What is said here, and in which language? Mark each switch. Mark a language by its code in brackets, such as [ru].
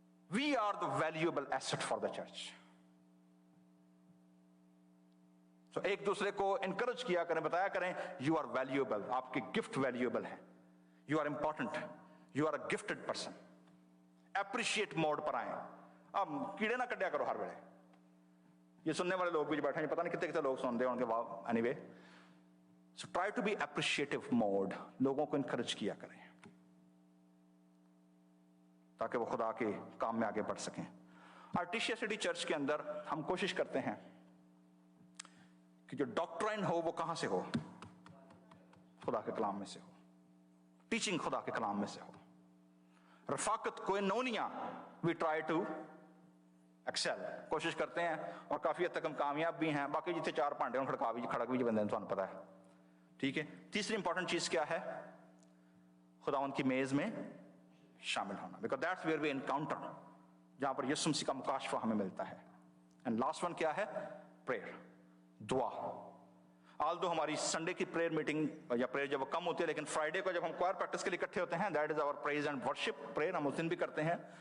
[en] We are the valuable asset for the church. [ur] تو ایک دوسرے کو انکریج کیا کریں, بتایا کریں [en] you are valuable, [ur] آپ کی گفٹ ویلیوبل ہے, [en] You are important, you are a gifted person. [ur] Appreciate mood پر آئیں. [pa] اب کیڑے نہ کڈیا کرو ہر ویلے. [ur] یہ سننے والے لوگ بھی بیٹھے ہیں, پتہ نہیں کتنے لوگ سنتے ہوں گے. [en] Anyway, so try to be appreciative mode. [ur] لوگوں کو انکریج کیا کریں تاکہ وہ خدا کے کام میں آگے بڑھ سکیں. آرٹیشیا سٹی چرچ کے اندر ہم کوشش کرتے ہیں کہ جو ڈاکٹرائن ہو وہ کہاں سے ہو؟ خدا کے کلام میں سے ہو. ٹیچنگ خدا کے کلام میں سے ہو. رفاقت کوئنونیا, [en] We try to excel. [ur] کوشش کرتے ہیں اور کافی حد تک ہم کامیاب بھی ہیں. [pa] باقی جتنے چار پانڈے ہوں کھڑک بھی بندے تو پتا ہے. [ur] ٹھیک ہے. تیسری امپورٹنٹ چیز کیا ہے؟ خداوند کی میز میں شامل ہونا, [en] because that's where we encounter, [ur] جہاں پر یسوع مسیح کا مکاشفہ ہمیں ملتا ہے. اینڈ لاسٹ ون کیا ہے؟ پریئر, دعا. آلدو ہماری سنڈے کی پریئر میٹنگ یا پریئر جب وہ کم ہوتی ہے, لیکن فرائیڈے کو جب ہم کوائر پریکٹس کے لیے اکٹھے ہوتے ہیں, [en] that is our praise and worship prayer, [ur] ہم اس دن بھی کرتے ہیں.